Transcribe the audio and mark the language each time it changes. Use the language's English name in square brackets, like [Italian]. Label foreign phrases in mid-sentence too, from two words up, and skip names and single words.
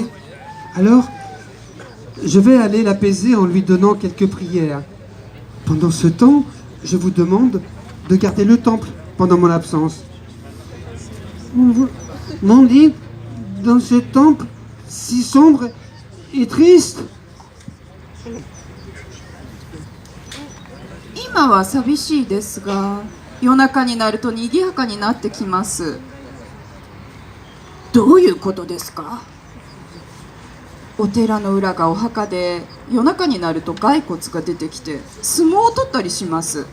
[French] Alors, je vais aller l'apaiser en lui donnant quelques prières. Pendant ce temps, je vous demande de garder le temple pendant mon absence. M'ont dit, dans ce temple si sombre et triste. [Japanese] 今は寂しいですが、夜中になると賑やかになってきます。どういうことですか？お寺の裏がお墓で、夜中になると骸骨が出てきて相撲を取ったりします。